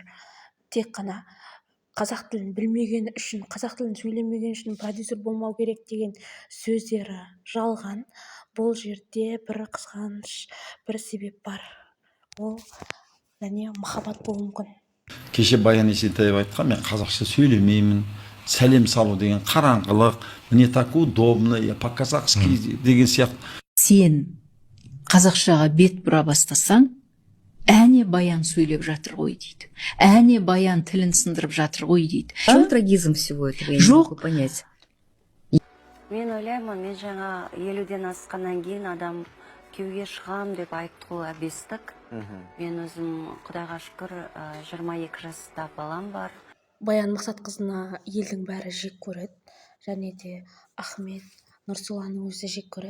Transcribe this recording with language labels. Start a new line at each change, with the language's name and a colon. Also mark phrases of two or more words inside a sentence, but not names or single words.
Kazakh: Тек қана қазақ тілін білмегені үшін, қазақ тілін сөйлемеген үшін продюсер болмау керек деген сөздері жалған. Бұл жерде бір қызғаныш, бір себеп бар. Ол және махаббат болуы мүмкін. Кеше Баян Есентаева айтқан, мен қазақша сөйлемеймін, сәлем салу деген қараңғылық,
Russian: мне так удобно, я по-казахски
Kazakh: деген сияқты. Сен қазақшаға бет бұра бастасаң, әне Баян сөйлеп жатыр ғой дейді. Әне Баян тілін сындырып жатыр ғой дейді.
Russian: В чем трагизм всего этого? Я не могу понять.
Kazakh: Мен ойлаймын, мен жаңа 50-ден асқаннан кейін адам күйеуге шығам деп айтты ғой, бестік. Мен өзім Құдайға шүкір 22 жаста балам бар. Баян Мақсатқызына елдің бәрі жек көреді, және де Ахмет Нұрсұлтанның өзі жек көреді.